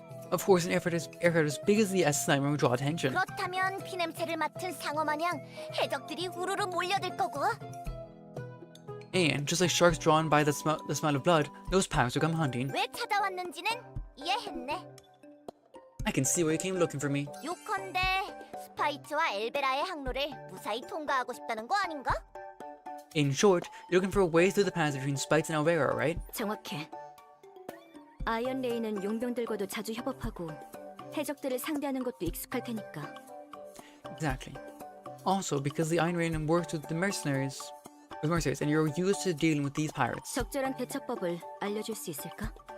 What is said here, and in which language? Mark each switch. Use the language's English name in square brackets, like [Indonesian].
[English] Of course, an aircraft as big as the SS Nightmare would draw attention. [Korean] 그렇다면 피냄새를 맡은 상어 마냥 해적들이 우르르 몰려들 거고. [English] And just like sharks drawn by the smell of blood, those pirates would come hunting. [Korean] 왜 찾아왔는지는 이해했네. [English] I can see why you came looking for me. [Korean] 요컨대 스파이츠와 엘베라의 항로를 무사히 통과하고 싶다는 거 아닌가? [English] In short, you're looking for a way through the paths between Spikes and Alvera, right? [Korean] 정확해. 아이언레인은 용병들과도 자주 협업하고 해적들을 상대하는 것도 익숙할 테니까. [English] Exactly. Also, because the Iron Rain works with mercenaries, and you're used to dealing with these pirates. [Korean] 적절한 대처법을 알려줄 수 있을까?